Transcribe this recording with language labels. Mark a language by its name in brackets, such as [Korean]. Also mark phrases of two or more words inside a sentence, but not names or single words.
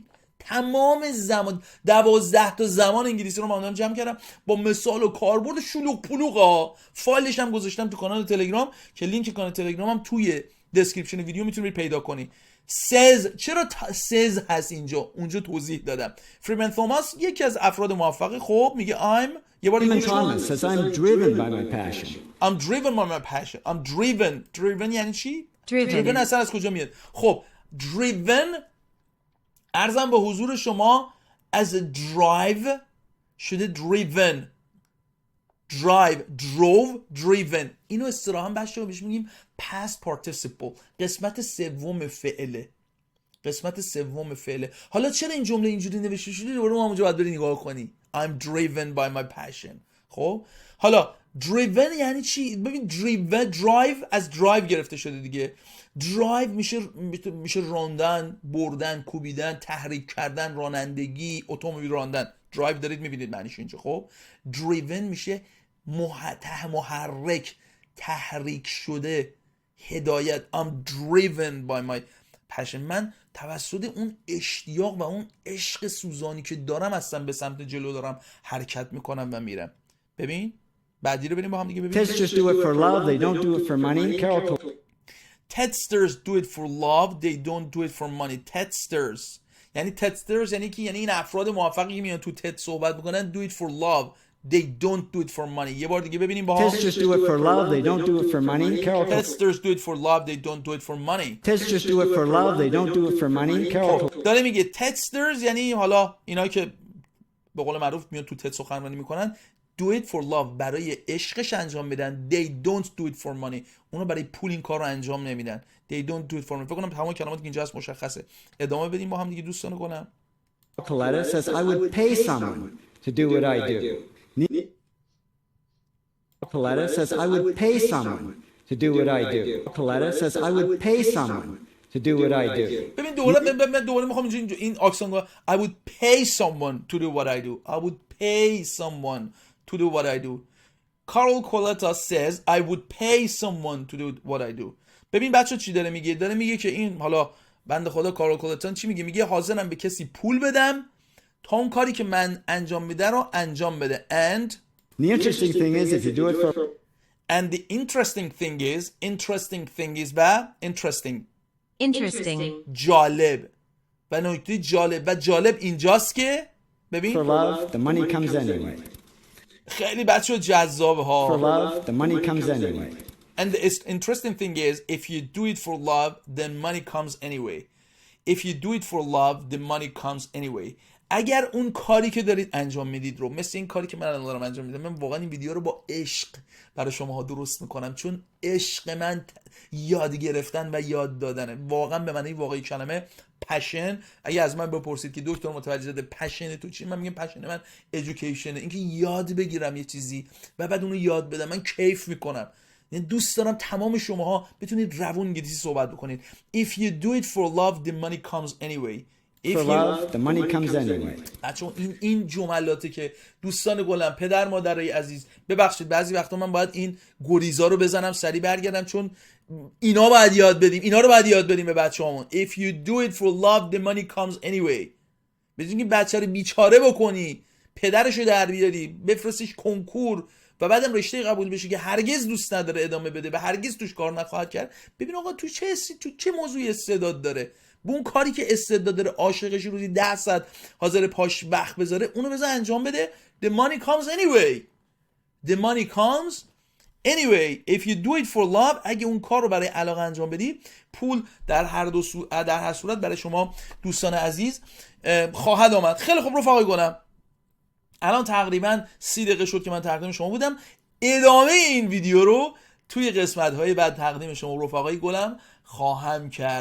[Persian] تمام زمان 12 تا زمان انگلیسی رو من جمع کردم با مثال و کاربرد شلوغ پلوغا. فایلش هم گذاشتم تو کانال تلگرام که لینک کانال تلگرامم توی دسکریپشن ویدیو میتونید پیدا کنی. سز چرا سز هست اینجا؟ اونجا توضیح دادم. فریمن توماس یکی از افراد موفقه. خب میگه یه بار [English] Freeman Thomas says, I'm driven by my passion. I'm driven by my passion. I'm driven [Persian] یعنی چی؟ [English] driven, [Persian] اصلا از کجا میاد؟ خب driven عرضم به حضور شما [English] as a drive [Persian] شده drove. اینو اصطلاحاً بچه‌ها بهش میگیم [English] past participle. [Persian] قسمت سوم فعله. حالا چرا این جمله اینجوری نوشته شده؟ دوباره ما اونجا باید بری نگاه کنی. [English] I'm driven by my passion. [Persian] خب حالا driven یعنی چی؟ ببین drive از drive گرفته شده دیگه. drive میشه راندن، بردن، کوبیدن، تحریک کردن، رانندگی، اتومبیل راندن. drive دارید میبینید معنیش اینجا. خب driven میشه محرک، تحریک شده، هدایت. [English] I'm driven by my passion. [Persian] من توسط اون اشتیاق و اون عشق سوزانی که دارم اصلا به سمت جلو دارم حرکت میکنم و میرم. ببین بعدی رو بریم با هم دیگه ببینیم. [English] Tedsters do it for love, they don't do it for money. Carol Tedsters do it for love, they don't do it for money. [Persian] Tedsters یعنی یعنی کی؟ یعنی این افراد موفقی که میان تو تد صحبت میکنن [English] do it for love, they don't do it for money. [Persian] یه بار دیگه ببینیم با هم. [English] Tedsters do it for love, they don't do it for money. Carol Tedsters do it for love, they don't do it for money. Tedsters do it for love, they don't do it for money. Carol [Persian] داره میگه تدسترز یعنی حالا اینا که به قول معروف میان تو تد سخنرانی میکنن [English] do it for love [Persian] برای عشقش انجام میدن. [English] They don't do it for money. [Persian] اونا برای پول این کار رو انجام نمیدن. [English] They don't do it for money. [Persian] فکر کنم تمام کلماتی که اینجا هست مشخصه. ادامه بدیم با هم دیگه دوستان گلم. [English] Coletta says, I would pay someone to do what I do. Coletta says, I would pay someone to do what I do. Coletta says, I would pay someone to do what I do. [Persian] ببین دوباره میخوام اینجا این آکسن رو [English] I would pay someone to do what I do. I would pay someone to do what I do. Carol Coletta says I would pay someone to do what I do. [Persian] ببین بچه چی داره میگه؟ داره میگه که این حالا بنده خدا کارل کولتا چی میگه؟ میگه حاضرم به کسی پول بدم تا اون کاری که من انجام میده رو انجام بده. [English] And The interesting thing is if you do it for the interesting thing is [Persian] و interesting جالب و نکته جالب اینجاست که ببین [English] for love, the money comes anyway. [Persian] خیلی بچه جذابه ها. [English] For love, the money comes anyway. And the interesting thing is if you do it for love then money comes anyway. If you do it for love the money comes anyway. [Persian] اگر اون کاری که دارید انجام میدید رو مثل این کاری که من الان دارم انجام میدم، من واقعا این ویدیو رو با عشق برای شماها درست میکنم چون عشق من یاد گرفتن و یاد دادنه. واقعا به معنی واقعی کلمه پشن. اگه از من بپرسید که دکتر متوجه شده پشن تو چی، من میگم پشن من ادویکیشنه، اینکه یاد بگیرم یه چیزی و بعد اونو یاد بدم. من کیف میکنم، یعنی دوست دارم تمام شماها بتونید روون انگلیسی صحبت بکنید. [English] If you do it for love the money comes anyway. For love, the money comes anyway. [Persian] بچه‌ها این جملاتی که دوستان گلم، پدر مادرای عزیز، ببخشید بعضی وقتا من باید این گریزا رو بزنم سری برگردم چون اینا باید یاد بدیم، اینا رو باید یاد بدیم به بچه‌هامون. [English] If you do it for love the money comes anyway. [Persian] بدون که بچه رو بیچاره بکنی، پدرشو در بیاری، بفرستیش کنکور و بعدم رشته قبول بشه که هرگز دوست نداره ادامه بده و هرگز توش کار نخواهد کرد. ببین آقا تو چه موضوعی استعداد داره؟ به اون کاری که استعداد داره، عاشقش روزی 10 ساعت حاضر پاش وقت بذاره، اونو بذار انجام بده. [English] The money comes anyway. The money comes Anyway, if you do it for love, [Persian] اگه اون کار رو برای علاقه انجام بدی، پول در هر صورت برای شما دوستان عزیز خواهد آمد. خیلی خوب رفقای گلم، الان تقریبا 30 دقیقه شد که من تقدیم شما بودم. ادامه این ویدیو رو توی قسمت های بعد تقدیم شما رفقای گلم خواهم کرد.